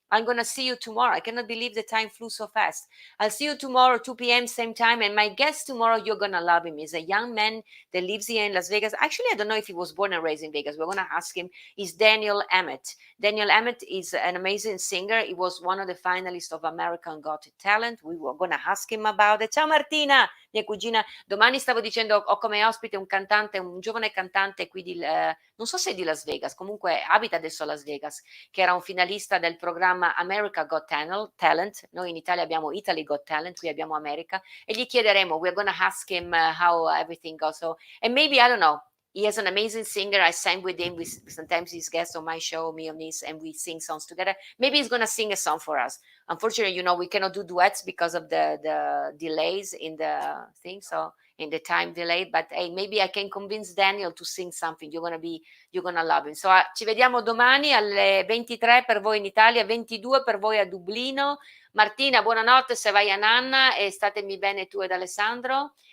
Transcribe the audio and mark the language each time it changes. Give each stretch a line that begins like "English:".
English: I'm going to see you tomorrow. I cannot believe the time flew so fast. I'll see you tomorrow, 2 p.m., same time. And my guest tomorrow, you're going to love him. He's a young man that lives here in Las Vegas. Actually, I don't know if he was born and raised in Vegas. We're going to ask him. He's Daniel Emmett. Daniel Emmett is an amazing singer. He was one of the finalists of American Got Talent. We were going to ask him about it.
Italian: Ciao Martina, mia cugina. Domani stavo dicendo, ho come ospite un cantante, un giovane cantante qui di, non so se è di Las Vegas, comunque abita adesso a Las Vegas, che era un finalista del programma America Got Talent. Noi in Italia abbiamo Italy Got Talent, qui abbiamo America, e gli chiederemo,
English: we're going to ask him how everything goes. So, and maybe, I don't know, he is an amazing singer. I sang with him. Sometimes he's guest on my show, me and this, and we sing songs together. Maybe he's going to sing a song for us. Unfortunately, we cannot do duets because of the delays in the thing, so in the time delay, but hey, maybe I can convince Daniel to sing something. You're gonna love him. So
Italian: ci vediamo domani alle 23 per voi in Italia, 22 per voi a Dublino. Martina, buonanotte se vai a Nanna e statemi bene tu ed Alessandro.